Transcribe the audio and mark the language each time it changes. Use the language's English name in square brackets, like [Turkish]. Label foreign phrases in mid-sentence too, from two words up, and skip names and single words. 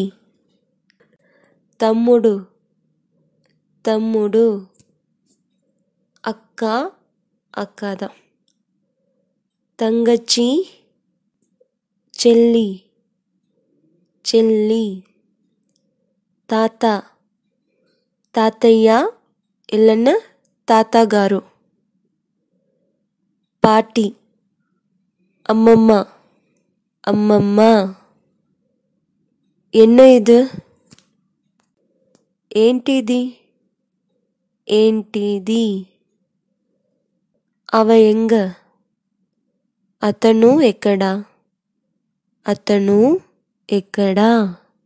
[Telugu] తమ్ముడు. తమ్ముడు. అక్క. అక్కதான். [Tamil] தங்கச்சி. చెల్లి. [Telugu] చెల్లి. తాత. [Tamil] తాతయ్య இல்லைன்னு தாத்தா గారు. பாட்டி. అమ్మమ్మ. [Telugu] అమ్మమ్మ. [Tamil] என்ன இது? [Telugu] ఏంటిది? ఏంటిది? [Tamil] அவ எங்க? [Telugu] అతను ఎక్కడా? అతను ఎక్కడా?